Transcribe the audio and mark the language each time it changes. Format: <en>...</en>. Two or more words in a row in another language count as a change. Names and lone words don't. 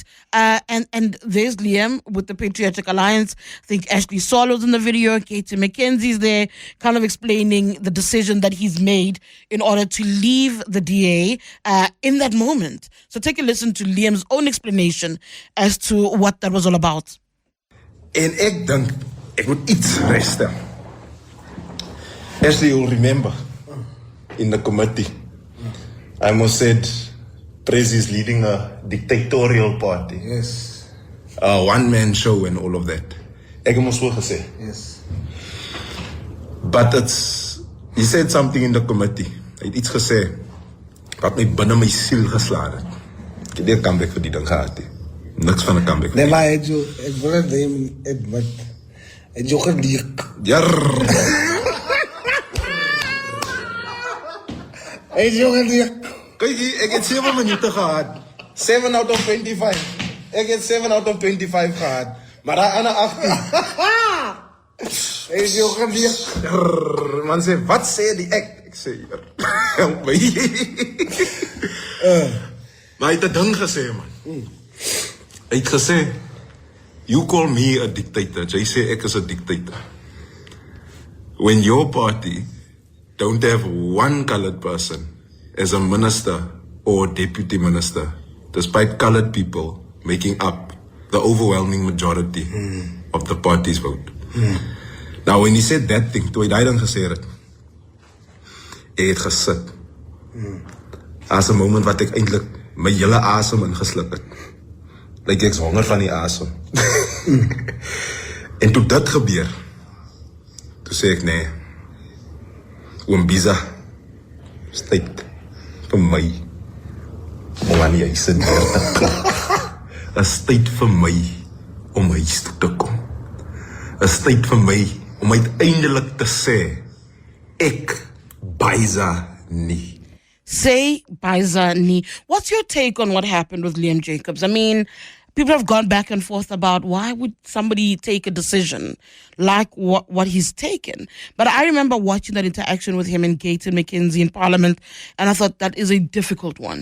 <en>And there's Liam with the Patriotic Alliance. I think Ashley Solo's in the video. Katie McKenzie's there, kind of explaining the decision that he's made in order to leave the DA in that moment. So take a listen to Liam's own explanation as to what that was all about.</en> <af>En ek dink ek moet iets regstel.</af> <en>As you'll remember, in the committee, I almost said Prezi is leading a dictatorial party. Yes. A one-man show and all of that.</en> <af>Ek het mos so gesê.</af> <en>Yes. But he said something in the committee.</en> <af>Hy het iets gesê wat my binne my siel geslaan het. Ek het nie 'n comeback vir die ding gehad nie. Niks van 'n comeback. Nee, maar ek wil net admit. Ek jou geleek. Jarr. Ek jou geleek. Kyk hier, ek het 7 minute gehad.</af> <en>7 out of 25.</en> <af>Ek het</af> <en>7 out of 25</en> <af>gehad. Maar daai ander 18. Ek jou geleek. Man sê, wat sê die ek? Ek sê, help my. Maar hy het 'n ding gesê, man. Hy het gesê,</af> <en>you call me a dictator.</en> <af>Jy sê ek is 'n dictator.</af> <en>When your party don't have one colored person as a minister or deputy minister, despite colored people making up the overwhelming majority of the party's vote. Now, when he said that thing,</en> <af>toe hy daai ding gesê het, ek het gesit. As 'n moment wat ek eintlik my hele asem ingesluk het. Like ek's honger van die asem. En toe dit gebeur, toe sê ek nee, oom Biza, is tyd vir my om aan die huis te is tyd vir my om huis toe te kom. Is tyd vir my om uiteindelik te sê, ek Biza nie. Say Biza ni.</af> <en>What's your take on what happened with Liam Jacobs? I mean, people have gone back and forth about why would somebody take a decision like what he's taken. But I remember watching that interaction with him and Gayton McKenzie in Parliament, and I thought that is a difficult one.</en>